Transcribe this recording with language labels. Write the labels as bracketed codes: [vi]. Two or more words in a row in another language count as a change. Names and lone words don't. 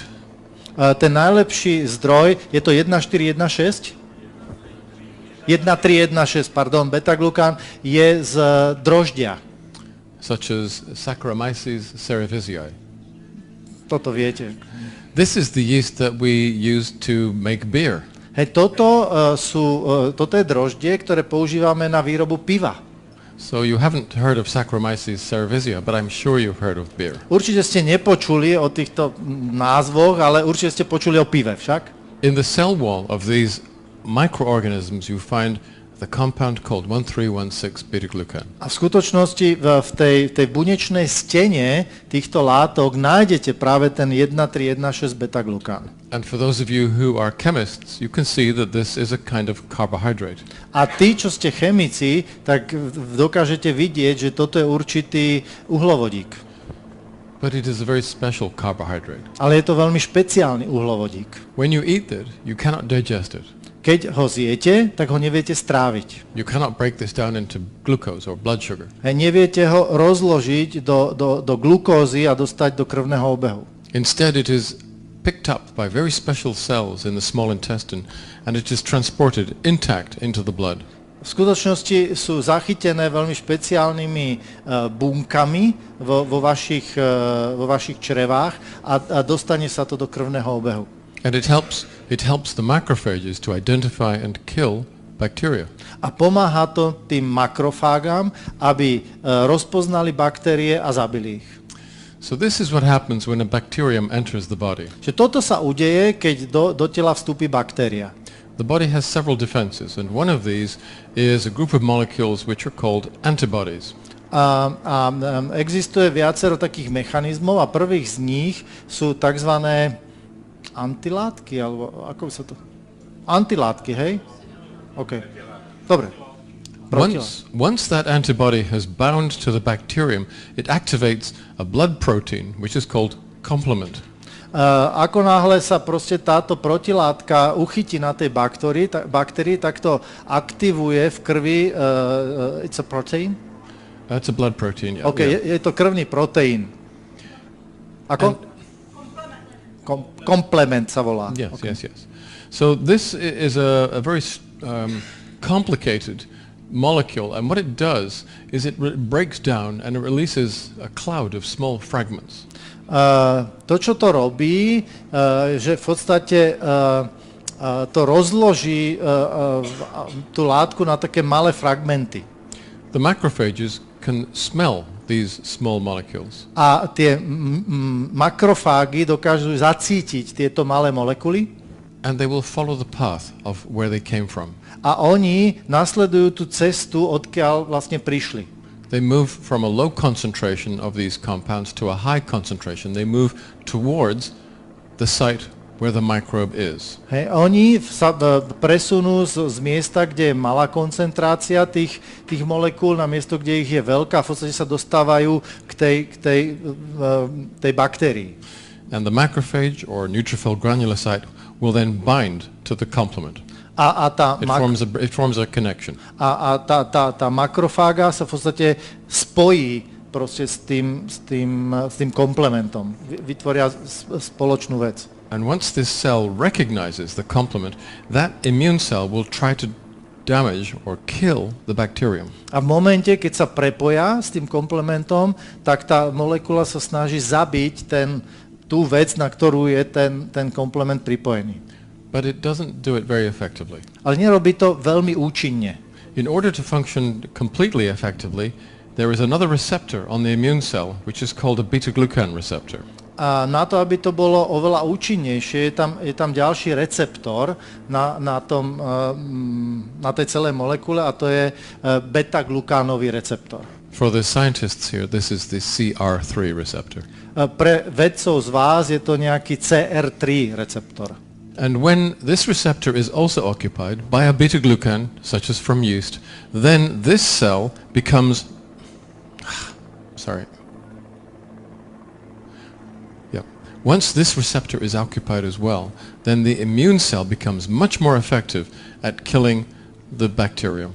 [sk] Ten najlepší zdroj je to 1416. 1316, pardon, beta-glukan je z droždia. [en] Such as Saccharomyces cerevisiae. [sk] Toto viete. [en] This is the yeast that we use to make beer. [sk] Hej, toto je droždie, ktoré používame na výrobu piva. [en] So you haven't heard of Saccharomyces cerevisiae, but I'm sure you've heard of beer. [sk] Určite ste nepočuli o týchto názvoch, ale určite ste počuli o pive však. [en] In the cell wall of these microorganisms you find the compound called 1316 beta-glucan. [sk] A v skutočnosti v tej bunečnej stene týchto látok nájdete práve ten 1316 beta-glukan. [en] And for those of you who are chemists, you can see that this is a kind of carbohydrate. [sk] A tí, čo ste chemici, tak dokážete vidieť, že toto je určitý uhlovodík. [en] But it is a very special carbohydrate. [sk] Ale je to veľmi špeciálny uhlovodík. [en] When you eat it, you cannot digest it. [sk] Keď ho zjete, tak ho neviete stráviť. [en] You cannot break this down into glucose or blood sugar. [sk] Neviete ho rozložiť do glukózy a dostať do krvného obehu. [en] Instead it is picked up by very special cells in the small intestine and it is transported intact into the blood. [sk] V skutočnosti sú zachytené veľmi špeciálnymi bunkami vo vašich črevách a dostane sa to do krvného obehu. [en] And it helps the macrophages to identify and kill bacteria. [sk] A pomáha to tým makrofágam, aby rozpoznali baktérie a zabili ich. [en] So this is what happens when a bacterium enters the body. [sk] Čiže toto sa udeje, keď do tela vstúpi baktéria. [en] The body has several defenses, and one of these is a group of molecules which are called antibodies. [sk] Existuje viacero takých mechanizmov a prvých z nich sú tzv. Antilátky, alebo ako sa to... Antilátky, hej? OK. Dobre. [en] Once that antibody has bound to the bacterium, it activates a blood protein, which is called complement. [sk] Ako náhle sa proste táto protilátka uchytí na tej baktérii, tak to aktivuje v krvi, [en] it's a protein? It's a blood protein, yeah. OK, yeah. [sk] je to krvný proteín. Ako? Komplement sa volá. [en] Yes, okay. yes. So this is a very complicated molecule, and what it does is it breaks down and it releases a cloud of small fragments. [sk] To, čo to robí, že v podstate to rozloží tú látku na také malé fragmenty. [en] The macrophages can smell these small molecules. [sk] A tie makrofágy dokážu zacítiť tieto malé molekuly. [en] And they will follow the path of where they came from. [sk] A oni nasledujú tú cestu, odkiaľ vlastne prišli. [en] They move from a low concentration of these compounds to a high concentration. They move towards the site where the microbe is. [sk] Hej, oni sa presunú z miesta, kde je malá koncentrácia tých molekúl, na miesto, kde ich je veľká, v podstate sa dostávajú k tej baktérii. [en] And the macrophage or neutrophil granulocyte will then bind to the complement. It forms a connection. [sk] A tá makrofága sa v podstate spojí proste s tým komplementom. Vytvoria spoločnú vec. [en] And once this cell recognizes the complement, that immune cell will try to damage or kill the bacterium. [sk] A v momente, keď sa prepoja s tým komplementom, tak tá molekula sa snaží zabiť tú vec, na ktorú je ten komplement pripojený. [en] But it doesn't do it very effectively. [sk] Ale nerobí to veľmi účinne. [en] In order to function completely effectively, there is another receptor on the immune cell, which is called a beta-glucan receptor. [sk] A na to, aby to bolo oveľa účinnejšie, je tam ďalší receptor na tej celej molekule, a to je beta-glukánový receptor. [en] For the scientists here, this is the CR3 receptor. [sk] Pre vedcov z vás je to nejaký CR3 receptor. [en] And when this receptor is also occupied by a beta-glucan, such as from yeast, then this cell becomes... Once this receptor is occupied as well, then the immune cell becomes much more effective at killing the bacterium.